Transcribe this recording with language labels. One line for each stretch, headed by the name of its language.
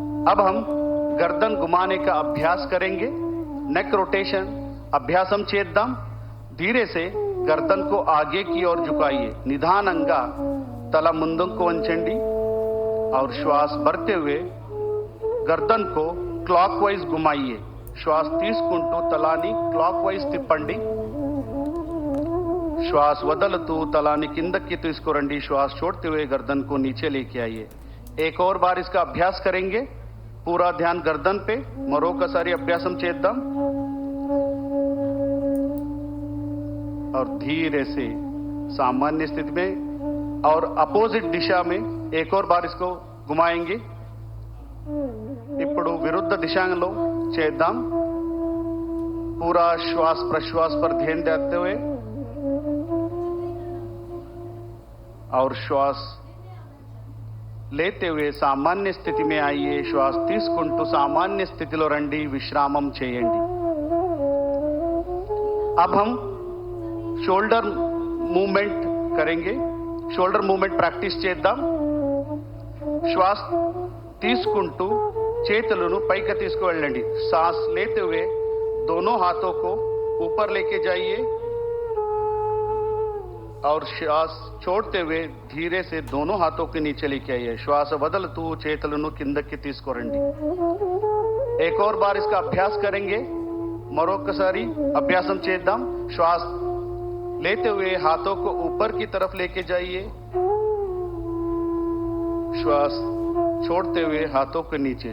Hindi: अब हम गर्दन घुमाने का अभ्यास करेंगे.
Telugu: नेक रोटेशन अभ्यासम చేద్దాం.
Hindi: धीरे से गर्दन को आगे की ओर झुकाइए.
Telugu: निधानंगा तला ముందుకు వంచండి.
Hindi: और श्वास भरते हुए गर्दन को क्लॉकवाइज घुमाइए.
Telugu: श्वास తీసుకుంటూ తలాని క్లాక్వైజ్ తిప్పండి. श्वास వదలుతూ తలాని కిందకి తీసుకురండి.
Hindi: श्वास छोड़ते हुए गर्दन को नीचे लेके आइए. एक और बार इसका अभ्यास करेंगे. पूरा ध्यान गर्दन पे.
Telugu: మరొకసారి అభ్యాసం చేద్దాం.
Hindi: और धीरे से सामान्य स्थिति में और अपोजिट दिशा में एक और बार इसको घुमाएंगे.
Telugu: ఇప్పుడు विरुद्ध दिशाలో చేద్దాం.
Hindi: पूरा श्वास प्रश्वास पर ध्यान देते हुए और श्वास लेते हुए सामान्य स्थिति में आइए.
Telugu: श्वास తీసుకుంటూ सामान्य स्थितिలో రండి. विश्रामం చేయండి.
Hindi: अब हम शोल्डर मूवमेंट करेंगे.
English: shoulder movement practice
Telugu: చేద్దాం. श्वास తీసుకుంటూ చేతులను పైకి తీసుకువెళ్ళండి.
Hindi: सांस लेते हुए दोनों हाथों को ऊपर लेके जाइए और श्वास छोड़ते हुए धीरे से दोनों हाथों के नीचे लेके आइए.
Telugu: श्वास వదలుతూ చేతులను కిందకి తీసుకురండి.
Hindi: एक और बार इसका अभ्यास करेंगे.
Telugu: మరొకసారి అభ్యాసం చేద్దాం.
Hindi: श्वास लेते हुए हाथों को ऊपर की तरफ लेके जाइए. श्वास छोड़ते हुए हाथों के नीचे.